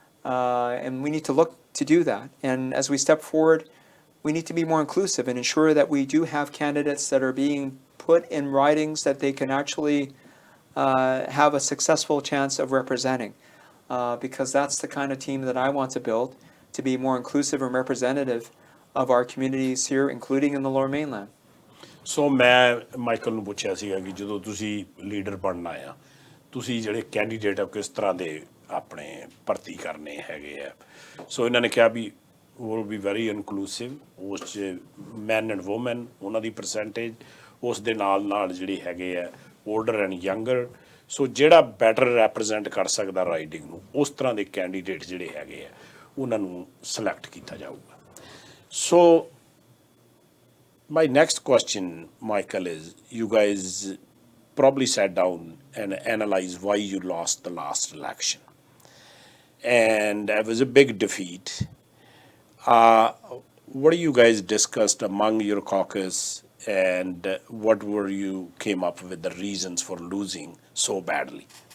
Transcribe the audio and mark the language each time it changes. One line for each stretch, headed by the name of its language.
English: And we need to look to do that. And as we step forward, we need to be more inclusive and ensure that we do have candidates that are being put in ridings that they can actually have a successful chance of representing. Because that's the kind of team that I want to build, to be more inclusive and representative of our communities here, including in the Lower Mainland.
Punjabi: ਸੋ ਮੈਂ Michael ਨੂੰ ਪੁੱਛਿਆ ਸੀਗਾ ਕਿ ਜਦੋਂ ਤੁਸੀਂ leader ਬਣਨਾ ਆ ਤੁਸੀਂ ਜਿਹੜੇ ਕੈਂਡੀਡੇਟ ਆ ਕਿਸ ਤਰ੍ਹਾਂ ਦੇ ਆਪਣੇ ਭਰਤੀ ਕਰਨੇ ਹੈਗੇ ਆ ਸੋ ਇਹਨਾਂ ਨੇ ਕਿਹਾ ਵੀ
English: will be very inclusive
Punjabi: ਉਸ 'ਚ
English: men and women
Punjabi: ਉਹਨਾਂ ਦੀ ਪਰਸੈਂਟੇਜ ਉਸ ਦੇ ਨਾਲ ਜਿਹੜੇ ਹੈਗੇ ਆ
English: older and younger
Punjabi: ਸੋ ਜਿਹੜਾ ਬੈਟਰ ਰੈਪਰੈਜ਼ੈਂਟ ਕਰ ਸਕਦਾ ਰਾਈਡਿੰਗ ਨੂੰ ਉਸ ਤਰ੍ਹਾਂ ਦੇ ਕੈਂਡੀਡੇਟ ਜਿਹੜੇ ਹੈਗੇ ਆ ਉਹਨਾਂ ਨੂੰ ਸਿਲੈਕਟ ਕੀਤਾ ਜਾਊਗਾ ਸੋ
English: my next question, Michael, is you guys probably sat down and analyzed why you lost the last election. And it was a big defeat. What do you guys discussed among your caucus and what were you came up with the reasons for losing so badly?